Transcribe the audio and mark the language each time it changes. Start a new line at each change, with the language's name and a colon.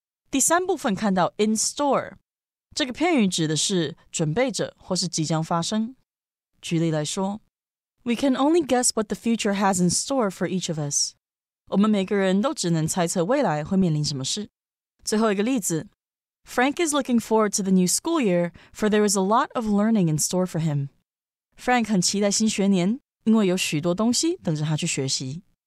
Chinese: 第3部分看到 in store 这个片语指的是准备着或是即将发生。举例来说
English: We can only guess what the future has in store for each of us.
Chinese: 我们每个人都只能猜测未来会面临什么事。最后一个例子
English: Frank is looking forward to the new school year, for there is a lot of learning in store for him.
Chinese: Frank 很期待新学年，因为有许多东西等着他去学习。